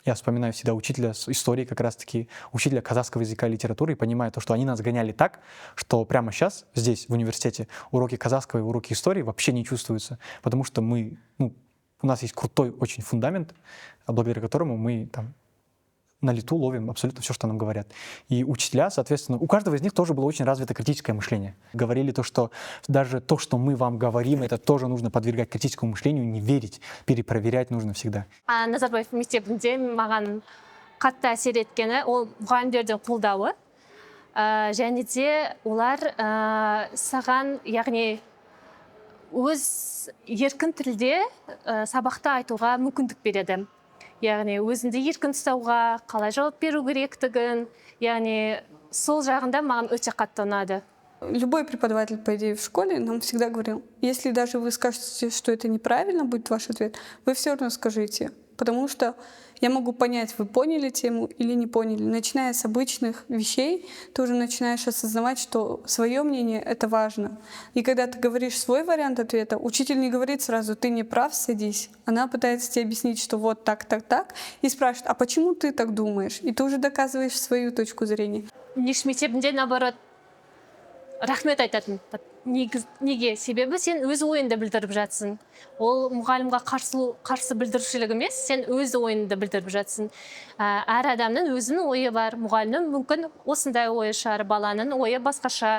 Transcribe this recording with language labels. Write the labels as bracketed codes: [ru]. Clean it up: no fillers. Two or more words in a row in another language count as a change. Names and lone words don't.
[ru] Я вспоминаю всегда учителя с истории, как раз-таки учителя казахского языка и литературы, и понимаю то, что они нас гоняли так, что прямо сейчас, здесь, в университете, уроки казахского и уроки истории вообще не чувствуются, потому что у нас есть крутой очень фундамент, благодаря которому мы там на лету ловим абсолютно все, что нам говорят. И учителя, соответственно, у каждого из них тоже было очень развито критическое мышление. Говорили то, что даже то, что мы вам говорим, это тоже нужно подвергать критическому мышлению, не верить, перепроверять нужно всегда. [kk] Назарбаев мектебінде маған қатты әсер еткені ол мұғалімдердің қолдауы. Және де олар саған, яғни өз еркін тілде сабақта айтуға мүмкіндік береді. Яғни өзіңді еркін ұстауға, қалай жауап беру керектігін, яғни сол жағында маған өте қатты ұнады. [ru] Любой преподаватель, по идее, в школе нам всегда говорил, если даже вы скажете, что это неправильно будет ваш ответ, вы все равно скажите, потому что я могу понять, вы поняли тему или не поняли. Начиная с обычных вещей, ты уже начинаешь осознавать, что свое мнение — это важно. И когда ты говоришь свой вариант ответа, учитель не говорит сразу: ты не прав, садись. Она пытается тебе объяснить, что вот так, так, так, и спрашивает: а почему ты так думаешь? И ты уже доказываешь свою точку зрения. [kk] Ниш мектебінде, наоборот, рахмет айтатын. Неге? Себебі сен өз ойыңды білдіріп жатсың. Ол мұғалімге қарсы білдірушілік емес, сен өз ойыңды білдіріп жатсың. Әр адамның өзінің ойы бар. Мұғалімнің мүмкін осындай ойы шығар, баланың ойы басқаша.